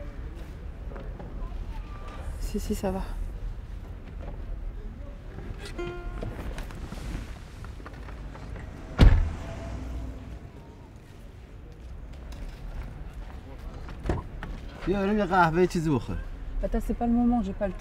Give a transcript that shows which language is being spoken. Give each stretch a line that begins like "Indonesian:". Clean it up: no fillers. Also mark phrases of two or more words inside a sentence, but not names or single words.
French: Si, ça va.
Persian: بیارم یه قهوه چیزی بخور.
French: Attends, c'est pas le moment, j'ai pas le temps.